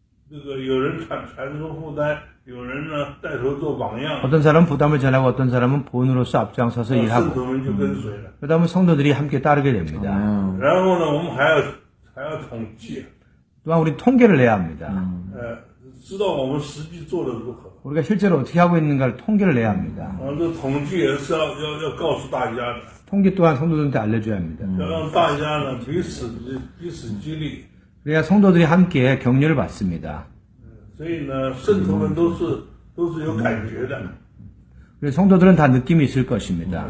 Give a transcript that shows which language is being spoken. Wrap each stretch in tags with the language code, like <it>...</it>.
<zh>那有人传出负担，有人呢带头做榜样，</zh> <ko>어떤 사람은 부담을 전하고 어떤 사람은 본으로서 앞장서서</ko> <zh>圣</zh> <ko>일하고</ko> <zh>徒们就跟随了。</zh> <ko>그다음에 성도들이 함께 따르게 됩니다.</ko> <zh>然后呢，我们还要统计，</zh> <ko>또한 우리 통계를 내야 합니다.</ko> <zh>知道我们实际做的如何。</zh> <ko>우리가 실제로 어떻게 하고 있는가를 통계를 내야 합니다.</ko> <zh>这统计也是要告诉大家的，</zh> <ko>통계 또한 성도들한테 알려줘야 합니다.</ko> <zh>要让大家呢彼此激励。</zh> <ko>그래야 성도들이 함께 격려를 받습니다.</ko> <zh>所以呢，圣徒们都是有感觉的，</zh> <ko>그래서 성도들은 다 느낌이 있을 것입니다.</ko>